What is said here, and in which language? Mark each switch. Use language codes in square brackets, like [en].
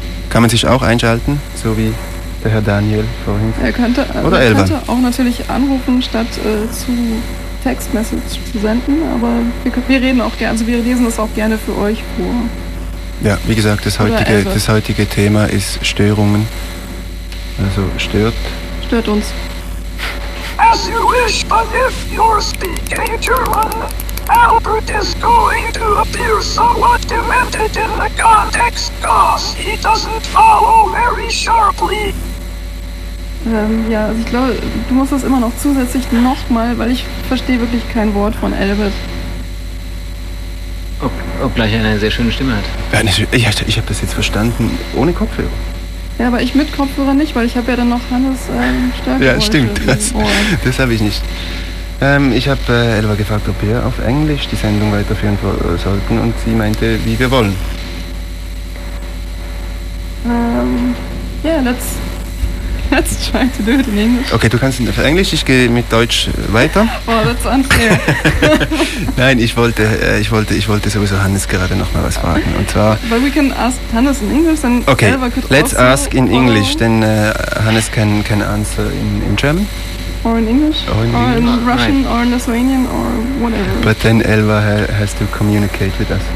[de] Kann man sich auch einschalten, so wie der Herr Daniel vorhin? Er könnte, oder er könnte auch natürlich anrufen, statt zu Textmessage zu senden, aber wir reden auch gerne, also wir lesen das auch gerne für euch vor. Ja, wie gesagt, das heutige Thema ist Störungen. Also stört. Stört uns. [en] As you wish, but if you're speaking German, Albert is going to appear somewhat demented in the context, cause he doesn't follow very sharply. [de] Ja, also ich glaube, du musst das immer noch zusätzlich nochmal, weil ich verstehe wirklich kein Wort von Albert. Obgleich er eine sehr schöne Stimme hat. Ich habe das jetzt verstanden, ohne Kopfhörer. Ja, aber ich mit Kopfhörer nicht, weil ich habe ja dann noch Hannes Stärke. Ja, stimmt. Das habe ich nicht. Ich habe Elva gefragt, ob wir auf Englisch die Sendung weiterführen sollten und sie meinte, wie wir wollen. [en] Ja, let's try to do it in English. [de] Okay, du kannst auf Englisch, ich gehe mit Deutsch weiter. [en] Oh, that's unfair. [de] Nein, ich wollte sowieso Hannes gerade nochmal was fragen. Und zwar. [en] But we can ask Hannes in English and okay, Elva could also. Let's ask in English, denn Hannes can answer in German. Or in English, or in Russian, right. Or in Lithuanian, or whatever. But then Elva has to communicate with us.